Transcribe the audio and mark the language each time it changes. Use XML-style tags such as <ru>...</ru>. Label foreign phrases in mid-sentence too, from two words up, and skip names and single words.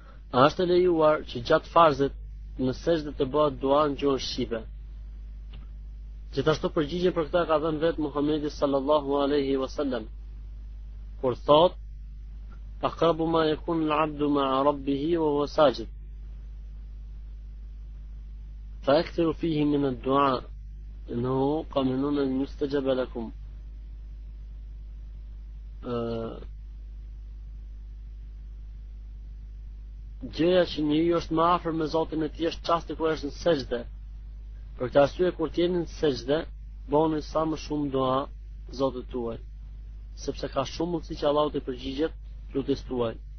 <sq>A është e lejuar që gjatë farzit në sejdë të bëhet dua në gjuhën shqipe? Gjithashtu përgjigje për këtë ka dhënë vetë Muhamedi</sq> <ar>صلى الله عليه وسلم,</ar> <sq>kur thot:</sq> <ar>"أقرب ما يكون العبد مع ربه وهو ساجد. فأكثروا فيه من الدعاء إنه قمن أن يستجاب لكم."</ar> <sq>Gjëja që njeriu është më afër me Zotin e tij është çasti kur është në sejdë. Për këtë arsye kur të jeni në sejdë, bëni sa më shumë dua Zotit tuaj, sepse ka shumë mundësi që Allahu të përgjigjet lutjes tuaj.</sq>